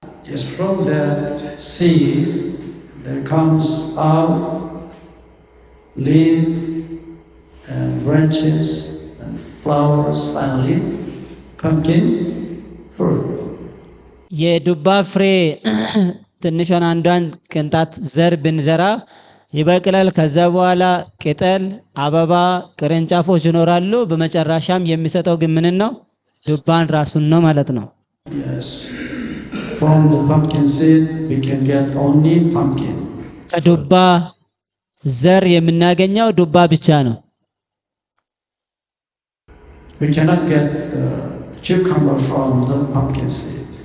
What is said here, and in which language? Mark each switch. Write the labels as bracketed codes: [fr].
[en] yes, from that seed there comes out leaf and branches and flowers, finally pumpkin fruit. [am] የዱባ ፍሬ ትንሿን አንዷን ቅንጣት ዘር ብንዘራ ይበቅላል። ከዛ በኋላ ቅጠል፣ አበባ፣ ቅርንጫፎች ይኖራሉ። በመጨረሻም የሚሰጠው ግን ምን ነው? ዱባን ራሱን ነው ማለት ነው። [en] Yes, from the pumpkin seed we can get only pumpkin. [am] ከዱባ ዘር የምናገኘው ዱባ ብቻ ነው። [en] We cannot get cucumber from the pumpkin seed.